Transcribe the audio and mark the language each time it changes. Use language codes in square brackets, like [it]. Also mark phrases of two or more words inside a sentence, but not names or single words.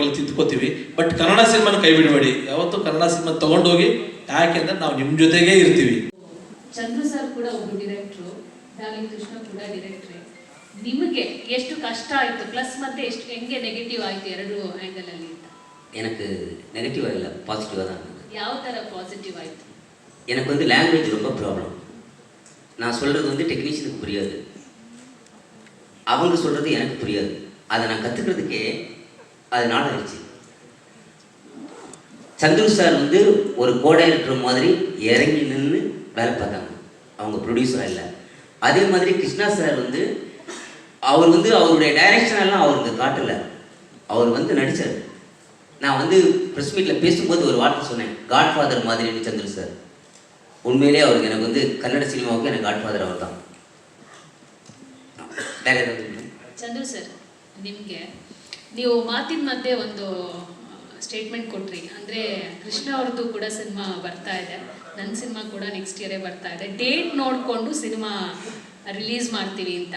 [kn] ಬಟ್ ಕನ್ನಡ ಸಿನಿಮಾನ ಕೈ ಬಿಡಬೇಡಿ. ಯಾವತ್ತೂ ಕನ್ನಡ ಸಿನಿಮಾ ತೊಗೊಂಡೋಗಿ ಯಾಕೆಂದ್ರೆ ನಾವು ನಿಮ್ಮ ಜೊತೆಗೇ ಇರ್ತೀವಿ. ಚಂದ್ರು ಸರ್ ಕೂಡ ಒಬ್ರು ಡೈರೆಕ್ಟ್ರು, ಡಾರ್ಲಿಂಗ್ ಕೃಷ್ಣ ಕೂಡ ಡೈರೆಕ್ಟ್ರೆ. ನಿಮಗೆ ಎಷ್ಟು ಕಷ್ಟ ಆಯಿತು, ಪ್ಲಸ್ ಮತ್ತೆ ಎಷ್ಟು ಹೆಂಗೆ ನೆಗೆಟಿವ್ ಆಯಿತು ಎರಡು ಆ್ಯಂಗಲ್ ಅಲ್ಲಿ ಅಂತ? [ta] எனக்கு நெகட்டிவாக இல்லை, பாசிட்டிவாக தான் இருந்தது. [kn] ಯಾವ ಥರ பாசிட்டிவ் ಆಯಿತು? [ta] எனக்கு வந்து லாங்குவேஜ் ரொம்ப ப்ராப்ளம். நான் சொல்கிறது வந்து டெக்னீஷியனுக்கு புரியாது, அவங்க சொல்கிறது எனக்கு புரியாது. அதை நான் கற்றுக்கிறதுக்கே அது நாள் ஆயிடுச்சு. சந்துரு சார் வந்து ஒரு கோடைரக்டர் மாதிரி இறங்கி நின்று வேலை பார்த்தாங்க, அவங்க ப்ரொடியூசராக இல்லை. அதே மாதிரி கிருஷ்ணா சார் வந்து அவர் வந்து அவருடைய டைரக்ஷன் எல்லாம் அவருக்கு காட்டலை, அவர் வந்து நடித்தார். நான் வந்து [en] press meet-இல் [ta] பேசும்போது ஒரு வார்த்தை சொன்னேன், காட்ஃபாதர் மாதிரின்னு சந்துரு சார். உண்மையிலே அவருக்கு எனக்கு வந்து கன்னட சினிமாவுக்கு எனக்கு காட்ஃபாதர் அவர் தான். [kn] ಬೇರೆ ಚಂದ್ರು ಸರ್, ನಿಮಗೆ ನೀವು ಮಾತಿನ ಮಧ್ಯೆ ಒಂದು ಸ್ಟೇಟ್ಮೆಂಟ್ ಕೊಟ್ರಿ, ಅಂದರೆ ಕೃಷ್ಣ ಅವ್ರದ್ದು ಕೂಡ ಸಿನಿಮಾ ಬರ್ತಾ ಇದೆ, ನನ್ನ ಸಿನಿಮಾ ಕೂಡ [en] next year-ೇ [kn] ಬರ್ತಾ ಇದೆ, ಡೇಟ್ ನೋಡಿಕೊಂಡು ಸಿನಿಮಾ ರಿಲೀಸ್ ಮಾಡ್ತೀವಿ ಅಂತ.